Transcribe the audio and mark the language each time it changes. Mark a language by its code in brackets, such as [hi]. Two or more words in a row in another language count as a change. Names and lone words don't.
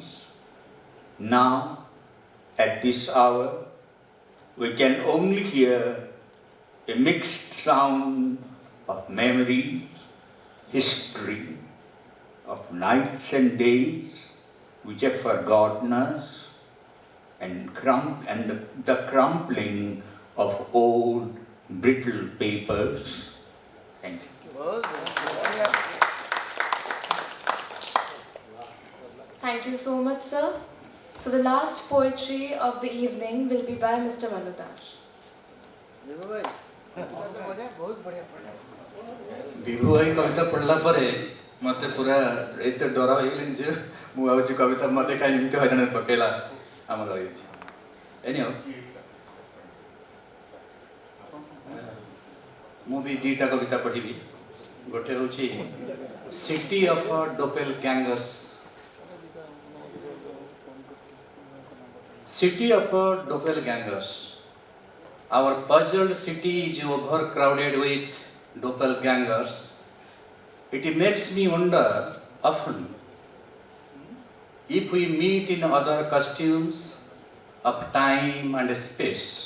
[en] Now, at this hour, we can only hear a mixed sound of memory, history, of nights and days which have forgotten us, and the crumpling of old brittle papers. Thank you. Thank you so much, sir. So the last poetry of the evening will be by Mr. Manudar. [or] ବିଭୁ ଭାଇ କବିତା ପଢ଼ିଲା ପରେ ମୋତେ ପୁରା ଏତେ ଡର ହେଇଗଲାଣି ଯେ ମୁଁ ଭାବୁଛି କବିତା ମୋତେ କାହିଁ ଏମିତି ହଇରାଣରେ ପକେଇଲା ଆମର ହେଇଛି ଏନି ହଉ ମୁଁ ବି ଦୁଇଟା କବିତା ପଢ଼ିବି ଗୋଟେ ହେଉଛି ସିଟି ଅଫ୍ ଡୋପେଲ ଗ୍ୟାଙ୍ଗର୍ସ City of doppelgangers. Our puzzled city is overcrowded with doppelgangers. It makes me wonder often if we meet in other costumes of time and space.